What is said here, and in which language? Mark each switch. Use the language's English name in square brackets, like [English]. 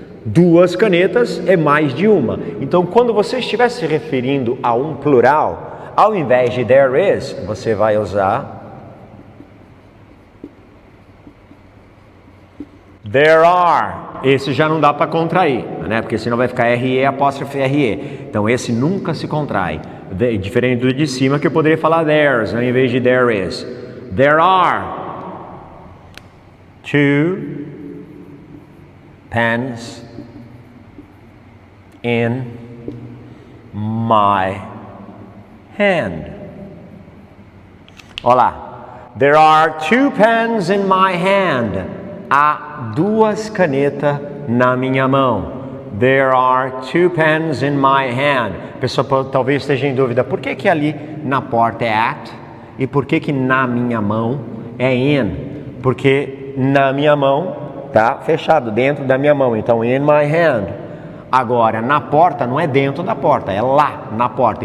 [Portuguese] Duas canetas é mais de uma. Então, quando você estiver se referindo a um plural, ao invés de there is, você vai usar there are. Esse já não dá para contrair, né? Porque senão vai ficar RE apóstrofe RE. Então esse nunca se contrai. Diferente do de cima, que eu poderia falar there's, né? Em vez de there is. [English] There are two pens in my hand. Olá. There are two pens in my hand. [Portuguese] Há duas canetas na minha mão. [English] There are two pens in my hand. [Portuguese] A pessoa talvez esteja em dúvida, por que ali na porta é at e por que na minha mão é in? Porque na minha mão está fechado, dentro da minha mão, então [English] in my hand. [Portuguese] Agora, na porta não é dentro da porta, é lá na porta.